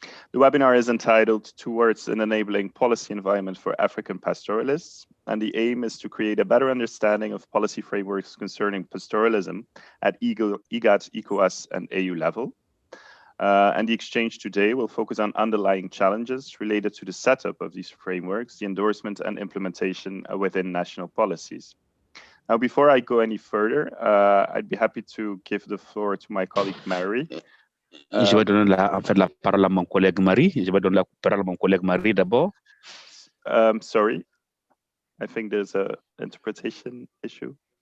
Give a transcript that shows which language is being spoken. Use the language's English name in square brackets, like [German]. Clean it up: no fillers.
[English] The webinar is entitled Towards an Enabling Policy Environment for African Pastoralists, and the aim is to create a better understanding of policy frameworks concerning pastoralism at IGAD, ECOWAS, and AU level. And the exchange today will focus on underlying challenges related to the setup of these frameworks, the endorsement and implementation within national policies. Now, before I go any further, I'd be happy to give the floor to my colleague Mary. [French] Je vais donner en fait la parole à mon collègue Marie. Je vais donner la parole à mon collègue Marie d'abord. [English] Sorry, I think there's an interpretation issue.